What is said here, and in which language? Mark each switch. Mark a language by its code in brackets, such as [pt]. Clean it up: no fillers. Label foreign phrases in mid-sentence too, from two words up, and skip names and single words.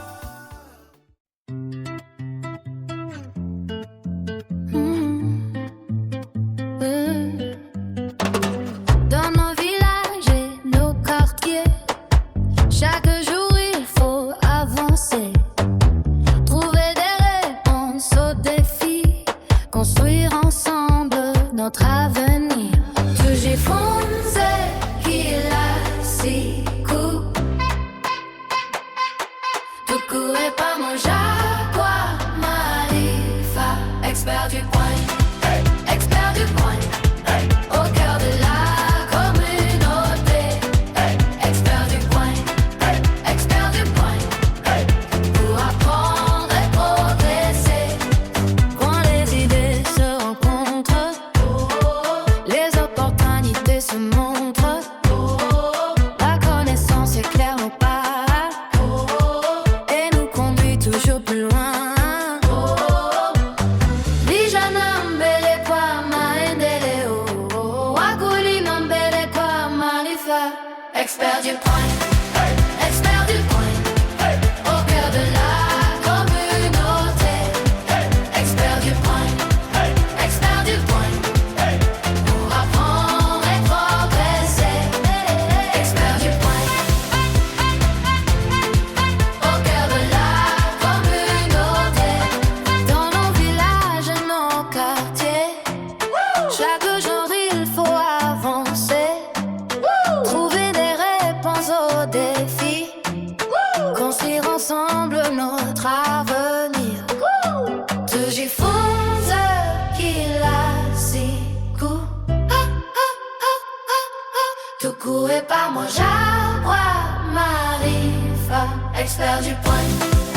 [fr] Dans nos villages et nos quartiers, chaque jour il faut avancer, trouver des réponses aux défis, construire ensemble notre avenir. [sw] Tujifunze kila siku, tukue pamoja kwa maarifa, [fr] expert du point, expert du point. Au cœur de la communauté, expert du point, pour apprendre et progresser. Quand les idées se rencontrent, les opportunités se montrent. La connaissance éclaire nos pas et nous conduit toujours plus loin. [sw] Vijana mbele kwa maendeleo, wakulima mbele kwa maarifa. [fr] Expert du point, expert du point, au cœur de la communauté. Expert du point, pour apprendre et progresser. Expert du point, au cœur de la communauté. Dans nos villages et nos quartiers, chaque jour il faut avancer, trouver des réponses aux défis, construire ensemble notre avenir. [sw] Tujifunze kila siku, tukue pamoja kwa maarifa. [fr] Expert du point.